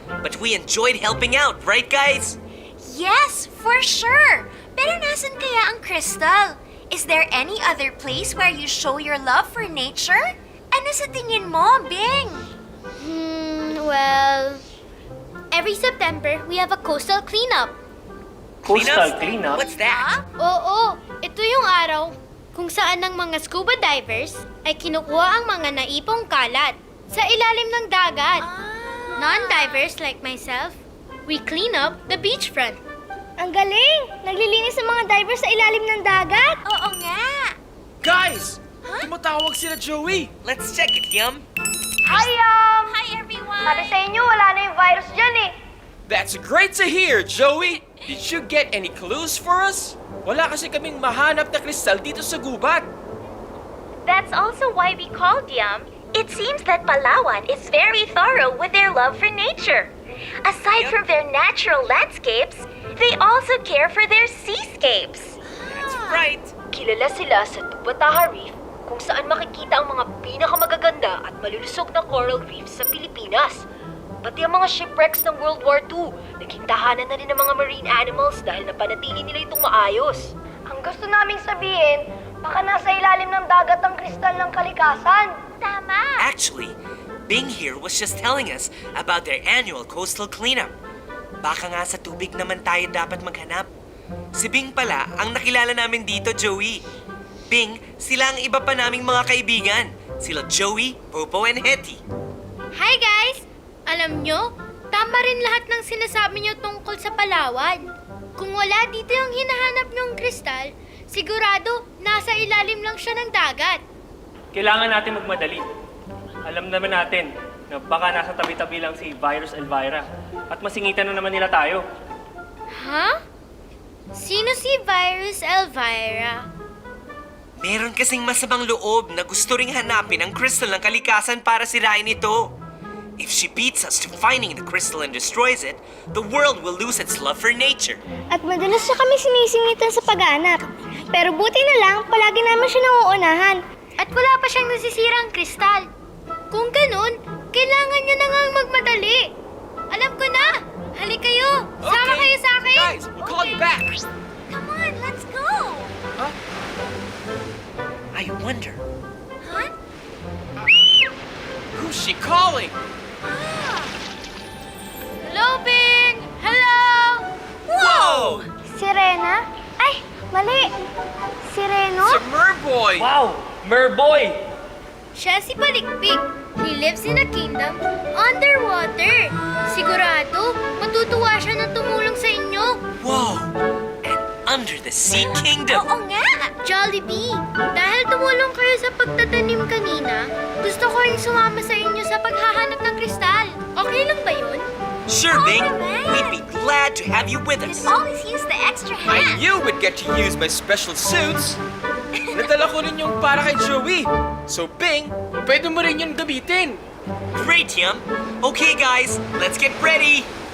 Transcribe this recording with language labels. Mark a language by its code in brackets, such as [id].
[en] But we enjoyed helping out, right guys? Yes, for sure! [tl] Pero nasan kaya ang crystal? [en] Is there any other place where you show your love for nature? [tl] Ano sa tingin mo, Bing? [en] Well, every September, we have a coastal cleanup. Coastal cleanup? What's that? [tl] Oo, ito yung araw kung saan ang mga scuba divers ay kinukuha ang mga naipong kalat sa ilalim ng dagat. [en] Non-divers like myself, we clean up the beachfront. [tl] Ang galing! Naglilinis ang mga divers sa ilalim ng dagat. Oo nga! Guys! Tumatawag sila Joey! [en] Let's check it, Yum. Hi, Hi, everyone! [tl] Sabi sa inyo, wala na yung virus dyan eh. [en] That's great to hear, Joey! Did you get any clues for us? [tl] Wala kasi kaming mahanap na kristal dito sa gubat. [en] That's also why we called Yum. It seems that Palawan is very thorough with their love for nature. Aside from their natural landscapes, they also care for their seascapes. That's right. [tl] Kilala sila sa Tubataha Reef kung saan makikita ang mga pinakamagaganda at malulusog na coral reefs sa Pilipinas. Pati ang mga shipwrecks ng World War II, naging tahanan na rin ng mga marine animals dahil napanatili nila itong maayos. Ang gusto naming sabihin, baka nasa ilalim ng dagat ang kristal ng kalikasan. Tama! [en] Actually, Bing here was just telling us about their annual coastal cleanup. [tl] Baka nga sa tubig naman tayo dapat maghanap. Si Bing pala ang nakilala namin dito, Joey. Bing, sila ang iba pa naming mga kaibigan. Sila Joey, Popo, and Hetty. [en] Hi guys! [tl] Alam nyo, tama rin lahat ng sinasabi nyo tungkol sa Palawan. Kung wala dito yung hinahanap nyong kristal, sigurado nasa ilalim lang siya ng dagat. Kailangan natin magmadali. Alam naman natin na baka nasa tabi-tabi lang si Virus Elvira at masingitan na naman nila tayo. Ha? Sino si Virus Elvira? Meron kasing masamang loob na gusto ring hanapin ang crystal ng kalikasan para sirain ito. [en] If she beats us to finding the crystal and destroys it, the world will lose its love for nature. [tl] At madalas siya kami sinisingitan sa paghanap. Pero buti na lang, palagi naman siya nauunahan. At wala pa siyang nasisirang kristal. Kung ganun, kailangan niyo na ngang magmadali. Alam ko na! Halik kayo! Sama kayo sa akin! [en] Guys, we'll call you back! Come on, let's go! I wonder. Huh? Who's she calling? Hello, Bing! Hello! Whoa! [tl] Sirena? Ay, mali! Sireno? [en] It's a merboy! Wow! Merboy! [tl] Siya si Balikpik. [en] He lives in a kingdom underwater. [tl] Sigurado, matutuwa siya na tumulong sa inyo. [en] Whoa! An under-the-sea kingdom! [tl] Oo nga! Jollibee, dahil tumulong kayo sa pagtatanim kanina, gusto ko rin sumama sa inyo sa paghahanap ng kristal. Okay lang ba yun? [en] Sure, Bing. Alright. We'd be glad to have you with us. Always use the extra I hand. knew we'd get to use my special suits. [tl] Nadala ko rin yung para kay Joey. So, Bing, pwede mo rin yung gamitin. [en] Great, Yum. Okay, guys, let's get ready.